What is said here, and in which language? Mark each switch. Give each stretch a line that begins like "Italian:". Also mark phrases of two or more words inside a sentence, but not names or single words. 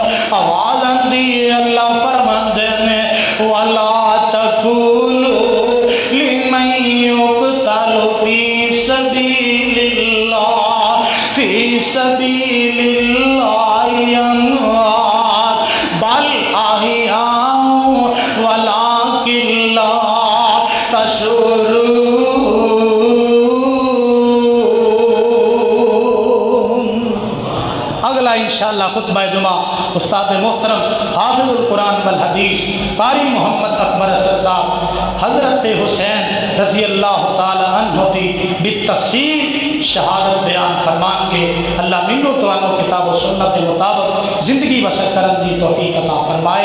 Punjabi: آواز آندی اللہ فرماندے نے
Arabic: وَلَا تَقُولُوا لِمَن يُقْتَلُ فِي سَبِيلِ اللَّهِ فِي سَبِيلِ اللَّهِ أَمْوَاتٌ بَلْ أَحْيَاءٌ وَلَكِنْ لَا تَشْعُرُونَ۔
Punjabi: اگلا انشاءاللہ خطبہ جمعہ استاد محترم حافظ القرآن والحدیث قاری محمد اکبر اسد صاحب حضرت حسین
Arabic: رضی اللہ تعالی عنہ
Punjabi: دی بالتفصیل شہادت بیان فرمان کے اللہ منو توانو کتاب و سنت مطابق زندگی بسر کرن دی توفیق عطا فرمائے۔